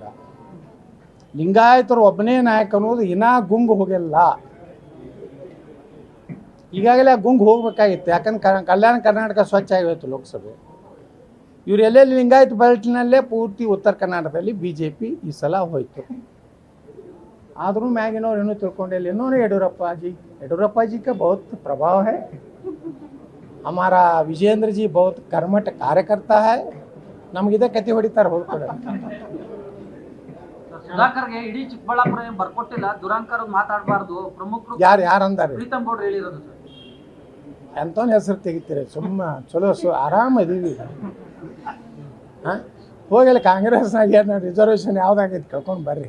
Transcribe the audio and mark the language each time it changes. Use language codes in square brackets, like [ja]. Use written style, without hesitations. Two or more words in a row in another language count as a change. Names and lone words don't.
[kn] ಲಿಂಗಾಯತರು ಒಬ್ಬನೇ ನಾಯಕ ಅನ್ನೋದು ಇನ್ನೂ ಗುಂಗು ಹೋಗಿಲ್ಲ. ಈಗಾಗಲೇ ಆ ಗುಂಗು ಹೋಗ್ಬೇಕಾಗಿತ್ತು. ಯಾಕಂದ್ರೆ ಕಲ್ಯಾಣ ಕರ್ನಾಟಕ ಸ್ವಚ್ಛ ಆಗಿತ್ತು ಲೋಕಸಭೆ. ಇವ್ರು ಎಲ್ಲೆಲ್ಲಿ ಲಿಂಗಾಯತ ಬೆಲ್ಟ್ನಲ್ಲೇ ಪೂರ್ತಿ ಉತ್ತರ ಕರ್ನಾಟಕದಲ್ಲಿ BJP ಈ ಸಲ ಹೋಯ್ತು. ಆದರೂ ಮ್ಯಾಗಿನವ್ರು ಏನೂ ತಿಳ್ಕೊಂಡಿಲ್ಲ. [hi] ಇನ್ನೂ येडियुरप्पा जी का बहुत प्रभाव है. हमारा विजेंद्र जी बहुत कर्मठ कार्यकर्ता है. [kn] ನಮಗಿದೆ ಕತೆ ಹೊಡಿತಾರೆ ಹೋಗ್ತಾರೆ. ಸುಧಾಕರ್ಗೆ ಇಡೀ ಚಿಕ್ಕಬಳ್ಳಾಪುರ ಏನು ಬರ್ಕೊಟ್ಟಿಲ್ಲ, ದುರಂಕಾರ ಮಾತಾಡಬಾರ್ದು ಪ್ರಮುಖರು ಯಾರು ಅಂದಾರೆ? ಪ್ರೀತಮ್ ಗೌಡ್ರು ಹೇಳಿರೋದು ಸರ್. ಎಂತವನ್ನ ಹೆಸರು ತೆಗಿತೀರಿ? ಚಲೋ ಆರಾಮ ಇದೀವಿ. ಹಾಂ, ಹೋಗಲ್ಲ ಕಾಂಗ್ರೆಸ್ನಾಗ ಏನು ರಿಸರ್ವೇಷನ್ ಯಾವ್ದಾಗೈತಿ ಕೇಳ್ಕೊಂಡು ಬರ್ರಿ.